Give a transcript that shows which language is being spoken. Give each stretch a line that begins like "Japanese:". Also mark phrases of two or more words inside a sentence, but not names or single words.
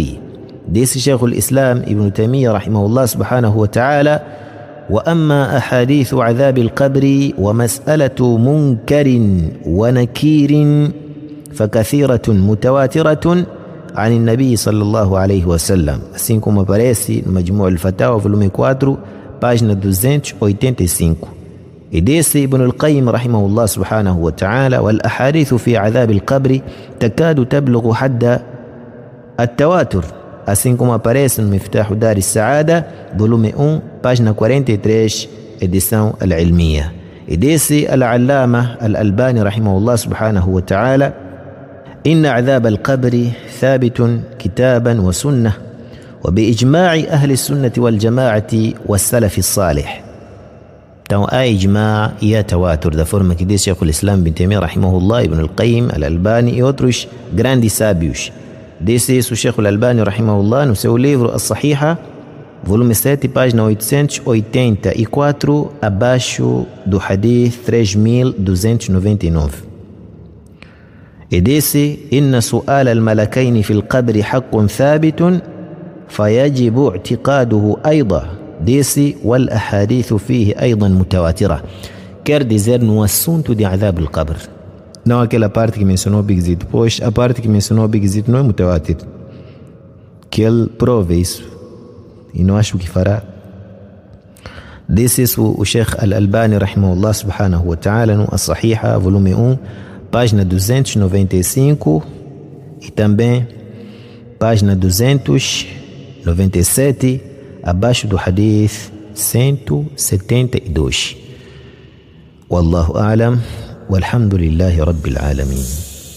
Arabic: Disse شيخ الإسلام ابن تيمية رحمه الله سبحانه وتعالى: وأما أحاديث عذاب القبر ومسألة منكر ونكير فكثيرة متواترة عن النبي صلى الله عليه وسلم.
Portuguese: Assim como aparece no Majmu' al-Fatawa, volume 4, página 285. E disse
Arabic: Ibn al-Qayyim رحمه الله سبحانه وتعالى: والأحاديث في عذاب القبر تكاد تبلغ حد التواتر.
Portuguese: Assim como aparece no Miftah Dar al-Saada, volume 1, página 43, edição al-Ilmiya. E disse
Arabic: Al-Allama Al-Albani رحمه الله سبحانه وتعالى: إن عذاب القبر ثابت كتابا وسنة وبإجماع أهل السنة والجماعة والسلف الصالح.
Portuguese: Então há ijma' e há tawatur, da forma que diz Sheikh al-Islam bin Taymiyyah rahimahullah, Ibn al-Qayyim, Al-Albani e outros grandes sábios. Disse isso Sheikh al-Albani rahimahullah no seu livro As-Sahiha, volume 7, página 884, abaixo do hadith 3299. E disse:
Arabic: إن سؤال الملكين في القبر حق ثابت فيجب اعتقاده أيضا. Disse: والأحاديث فيه أيضا متواترة.
Portuguese: Quer dizer, no assunto de
Arabic: عذاب القبر,
Portuguese: não aquela parte que mencionou Big Zid, pois a parte que mencionou Big Zid não é mutawatir, que ele prove isso e não acho que fará. Disse isso o Sheikh Al-Albani
Arabic: رحمه الله سبحانه وتعالى
Portuguese: no As-Sahiha, volume 1, página 295 e também página 297, abaixo do hadith 172.
Arabic: والله أعلم، والحمد لله رب العالمين.